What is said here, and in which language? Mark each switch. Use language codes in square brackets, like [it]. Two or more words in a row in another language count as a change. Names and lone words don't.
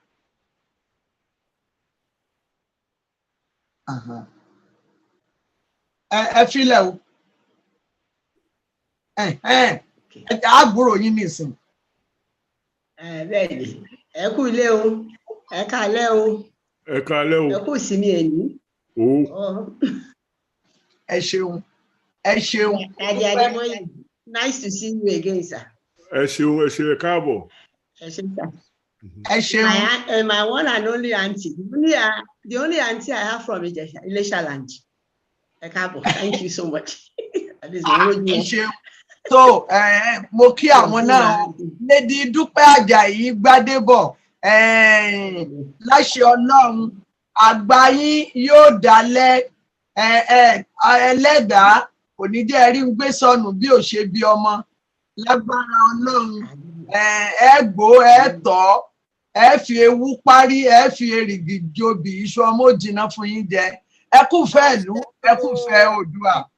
[yo] Ẹ filẹ̀ o àbúrò yín nìsín. Bẹ́ẹ̀ ni ẹ kú ilé o ẹ káalẹ́ o ẹ káalẹ́ o ẹ kú ìsinmi ẹ̀ní. Ẹ ṣeun ẹ ṣeun. [en] Daddy Ademoye, nice to see you again, sir. [yo] Ẹ ṣeun ẹ ṣe káàbọ̀. Ẹ ṣe sir. Ẹ ṣeun. [en] My one and only auntie, the only auntie I have from Ilesha land. [yo] Ẹ káàbọ̀, [en] thank you so much. [yo] Ẹ ṣeun. So mo kí àwọn náà Lady Dúpẹ́ Àjàyí Gbádébọ̀ láṣẹ Ọlọ́run àgbà yín yóò dalẹ̀ ẹlẹ́dàá kò ní jẹ́ rí ń gbé sọnù bí ò ṣe bí ọmọ lágbára Ọlọ́run ẹ gbó ẹ tọ́ ẹ fi ewu parí ẹ fi èrìgì jobi iṣu ọmọ òjìnà fún yín jẹ ẹ kú fẹ́ ìlú ẹ kú fẹ́ Oòduà.